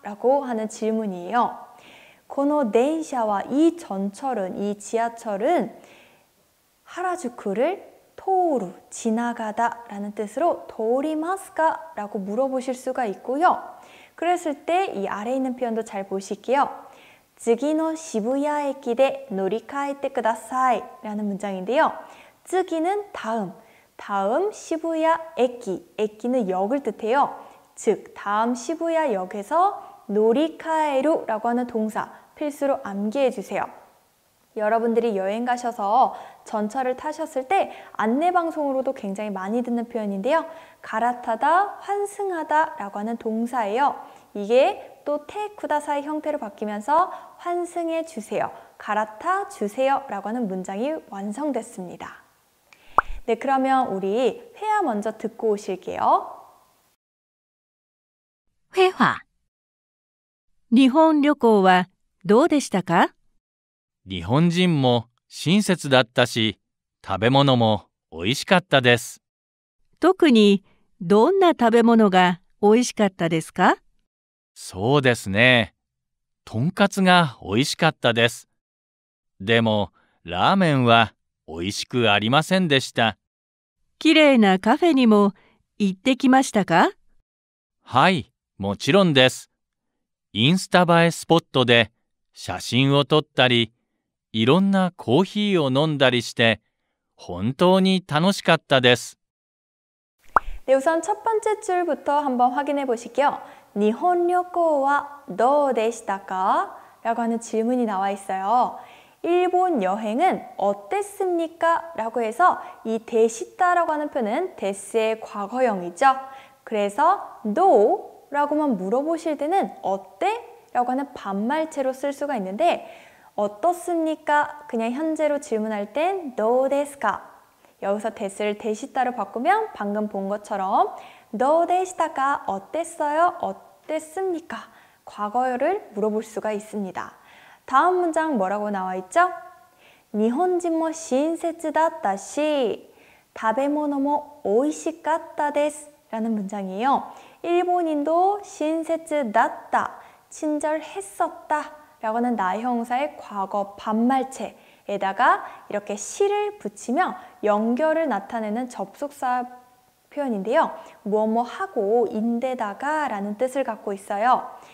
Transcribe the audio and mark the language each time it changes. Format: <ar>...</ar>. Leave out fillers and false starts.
<ko>라고 하는 질문이에요. 고노電車와 이 전철은, 이 지하철은 하라주쿠를 토오루, 지나가다 라는 뜻으로</ko> <ja>도리마스까?</ja> <ko>라고 물어보실 수가 있고요. 그랬을 때 이 아래에 있는 표현도 잘 보실게요.</ko> <ja>次の渋谷駅で乗り換えてください</ja> <ko>라는 문장인데요. 次는 다음 시부야 에키, 에키는 역을 뜻해요. 즉 다음 시부야 역에서</ko> <ja>노리카에루</ja> <ko>라고 하는 동사 필수로 암기해 주세요. 여러분들이 여행 가셔서 전철을 타셨을 때 안내방송으로도 굉장히 많이 듣는 표현인데요. 갈아타다, 환승하다 라고 하는 동사예요. 이게 또</ko> <ja>테 쿠다사이</ja> <ko>형태로 바뀌면서 환승해 주세요, 갈아타 주세요 라고 하는 문장이 완성됐습니다. 네, 그러면 우리 회화 먼저 듣고 오실게요. 회화.</ko> <ja>日本旅行はどうでしたか？日本人も親切だったし、食べ物も美味しかったです。特にどんな食べ物が美味しかったですか？そうですね。とんかつが美味しかったです。でも、ラーメンは美味しくありませんでした。きれいなカフェにも行ってきましたか？はい、もちろんです。インスタ映えスポットで写真を撮ったり、いろんなコーヒーを飲んだりして、本当に楽しかったです。</ja> <ko>네, 우선 첫 번째 줄부터 한번 확인해 보실게요.</ko> <ja>일본旅行はどうでしたか?</ja> <ko>라고 하는 질문이 나와 있어요. 일본 여행은 어땠습니까? 라고 해서 이 데시다라고 하는 표현은 데스의 과거형이죠. 그래서 do 라고만 물어보실 때는 어때? 라고 하는 반말체로 쓸 수가 있는데 어떻습니까? 그냥 현재로 질문할 땐</ko> <ja>どうですか?</ja> <ko>여기서 데스를 데시다로 바꾸면 방금 본 것처럼</ko> <ja>どうでしたか?</ja> <ko>어땠어요? 어땠습니까? 과거를 물어볼 수가 있습니다. 다음 문장 뭐라고 나와 있죠?</ko> <ja>日本人も親切だったし食べ物も美味しかったです</ja> <ko>라는 문장이에요. 일본인도</ko> <ja>신세츠 낫다,</ja> <ko>친절했었다 라고 하는 나형사의 과거 반말체에다가 이렇게 시를 붙이며 연결을 나타내는 접속사 표현인데요. 뭐뭐 하고 인데다가 라는 뜻을 갖고 있어요.</ko>